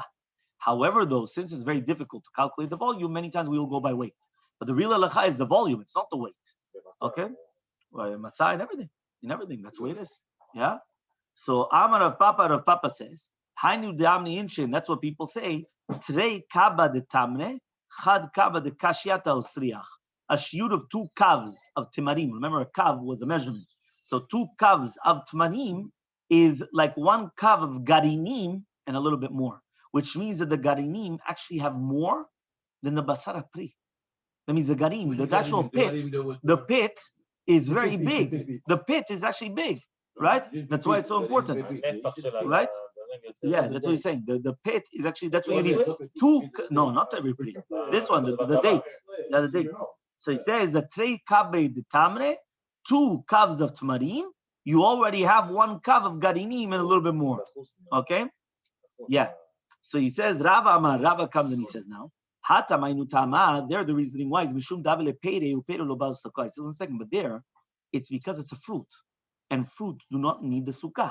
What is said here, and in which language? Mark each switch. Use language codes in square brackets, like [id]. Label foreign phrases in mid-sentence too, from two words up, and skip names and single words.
[en] However, though, since it's very difficult to calculate the volume, many times we will go by weight. But the real halakha is the volume, it's not the weight. Okay? Well, matzah and everything. That's the way it is. Yeah. So Amar of Papa says, [arc] Hainu de'amni inshin. [en] That's what people say. [arc] Trei kaba de tamre, chad kaba de kashiata osriach. [en] A shiur of 2 kavs of timarim. Remember, a kav was a measurement. So 2 kavs of timarim is like 1 kav of garinim and a little bit more, which means that the garinim actually have more than the basar pri. That means the garin, the actual pit, the pit is very big. The pit is actually big, right? That's why it's so important, right? Yeah, that's what he's saying. The pit is actually, that's what you need. 2, no, not every pri. This one, the dates. Yeah, the dates. So it says the [arc] trei kabe de tamre, [en] 2 kavs of tamarim. You already have 1 kav of garinim and a little bit more. Okay? Yeah. So he says, Rava comes and he says now, there the reasoning why is [arc] Mishum Davile Pere Upere Lobal Sukkah. [en] I said 1 second, but there it's because it's a fruit. And fruit do not need the sukkah.